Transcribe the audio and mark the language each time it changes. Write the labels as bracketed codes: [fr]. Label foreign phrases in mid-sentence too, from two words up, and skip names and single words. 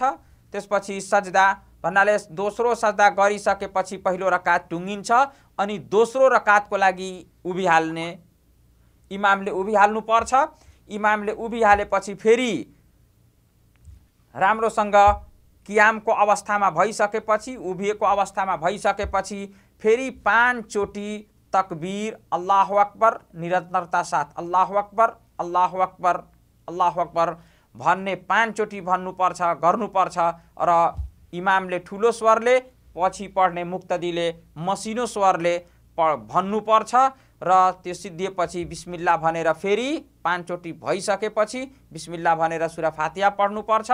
[ne] त्यसपछि सजदा भन्नाले दोस्रो सजदा गरिसकेपछि पहिलो रकात टुङ्गिन्छ अनि दोस्रो रकातको लागि उभिहाल्ने इमामले उभिहाल्नु पर्छ। इमामले उभिहालेपछि फेरि राम्रोसँग कियामको अवस्थामा भइसकेपछि, उभिएको अवस्थामा भइसकेपछि फेरि 5 चोटि तकबीर [ar] الله أكبر [ne] निरन्तरता साथ [ar] الله أكبر الله أكبر الله أكبر [ne] भन्ने 5 चोटि भन्नुपर्छ, गर्नुपर्छ। र इमामले ठुलो स्वरले, पछि पढ्ने मुक्तदीले मसिनो स्वरले भन्नुपर्छ। र त्यो सिद्धिएपछि बिस्मिल्ला भनेर फेरि 5 चोटि भइसकेपछि बिस्मिल्ला भनेर सुरा फातिहा पढ्नुपर्छ।